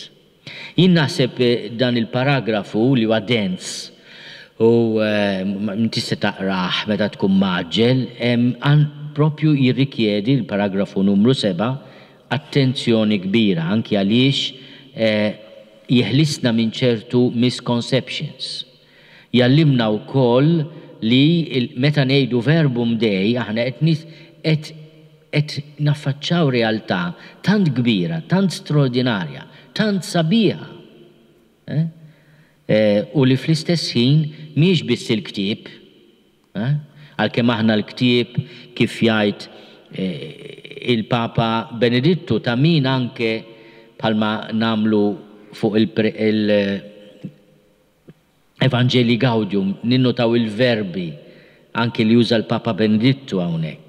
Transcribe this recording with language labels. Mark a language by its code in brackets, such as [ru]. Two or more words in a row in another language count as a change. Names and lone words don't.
[mt] Jien naħseb dan il-paragrafu li huwa dens u tista' taqrah meta tkun maġġel, propju jirrikjedi l-paragrafu numru 7 attenzjoni kbira, anki għaliex jeħlisna minn ċertu misconceptions. Jallimna wkoll li meta ngħidu [la] verbum dei [mt] aħna qed naffaċċaw realtà tant kbira, tant straordinarja, tant sabiħa. U li fl-istess ħin mhix biss il-ktieb, għalkemm aħna l-ktieb kif jgħid il-Papa Benedittu ta' min anke bħalma namlu fuq il-Evangelii Gaudium ninnotaw il-verbi anke li juża l-Papa Benedittu hawnhekk.